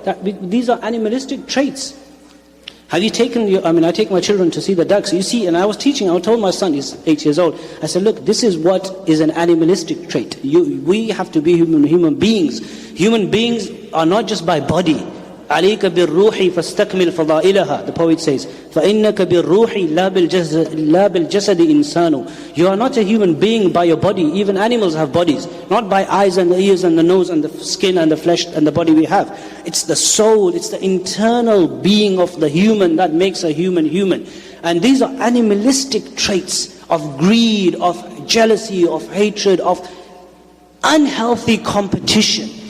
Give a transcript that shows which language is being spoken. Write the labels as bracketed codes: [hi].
[en] These are animalistic traits. Have you I take my children to see the ducks. You see, and I told my son, he's 8 years old, I said, look, this is what is an animalistic trait. We have to be human beings. Human beings are not just by body. [ar] عليك بالروح فاستكمل فضائلها. [en] The poet says, [ar] فإنك بالروح لا بالجسد إنسان. [en] You are not a human being by your body. Even animals have bodies. Not by eyes and the ears and the nose and the skin and the flesh and the body we have. It's the soul, it's the internal being of the human that makes a human. And these are animalistic traits of greed, of jealousy, of hatred, of unhealthy competition.